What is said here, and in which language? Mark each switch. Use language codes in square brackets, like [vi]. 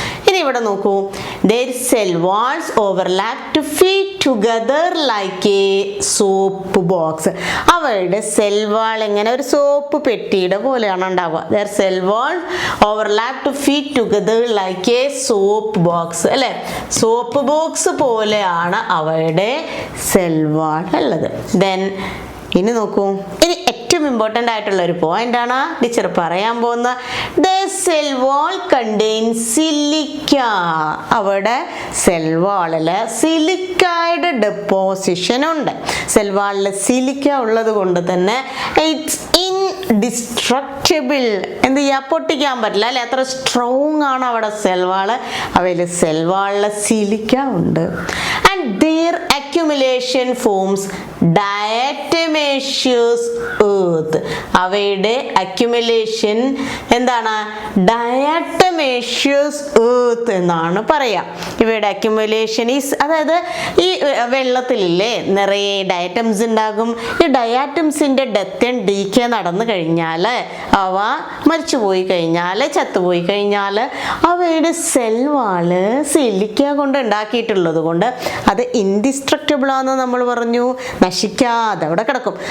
[ml] ഇനി ഇവിടെ നോക്കൂ, [en] their cell walls overlap to feed together like a soap box. [ml] അവരുടെ സെൽ വാൾ ഇങ്ങനെ ഒരു സോപ്പ് പെട്ടിയുടെ പോലെയാണ് ഉണ്ടാവുക. [en] their cell walls overlap to feed together like a soap box [ml] അല്ലേ. സോപ്പ് ബോക്സ് പോലെയാണ് അവയുടെ സെൽ വാൾ ഉള്ളത്. ദെൻ ഇനി നോക്കൂ, ഇനി ഏറ്റവും ഇമ്പോർട്ടൻ്റ് ആയിട്ടുള്ള ഒരു പോയിന്റ് ആണ് ടീച്ചർ പറയാൻ പോകുന്ന. [en] The cell wall contains silica. [ml] അവിടെ സെൽ വാളിൽ സിലിക്കയുടെ ഡെപ്പോസിഷൻ ഉണ്ട്. സെൽ വാളിൽ സിലിക്ക ഉള്ളത് കൊണ്ട് തന്നെ [en] It's indestructible. [ml] എന്ത് ചെയ്യാൻ? പൊട്ടിക്കാൻ പറ്റില്ല അല്ലെ, അത്ര സ്ട്രോങ് ആണ് അവിടെ സെൽ വാള്. അവയിൽ സെൽ വാളിൽ സിലിക്ക ഉണ്ട്. [en] And their accumulation forms diatomaceous earth. [ml] അവയുടെ അക്യുമുലേഷൻ എന്താണ്? ഡയാറ്റമേഷ്യസ് earth എന്നാണ് പറയാ. ഇവയുടെ അക്യുമുലേഷൻ അതായത് ഈ വെള്ളത്തിലില്ലേ നിറയെ ഡയറ്റംസ് ഉണ്ടാകും. ഈ ഡയാറ്റംസിന്റെ ഡെത്ത് ആൻഡ് ഡീക്കേ നടന്നു കഴിഞ്ഞാൽ, അവ മരിച്ചുപോയി കഴിഞ്ഞാൽ, ചത്തുപോയി കഴിഞ്ഞാൽ, അവയുടെ സെൽ വാള് സിലിക്ക കൊണ്ട് ഉണ്ടാക്കിയിട്ടുള്ളത് കൊണ്ട് അത് ഇൻഡിസ്ട്രക്റ്റബിൾ ആണെന്ന് നമ്മൾ പറഞ്ഞു, നശിക്കാതെ അവിടെ കിടക്കും.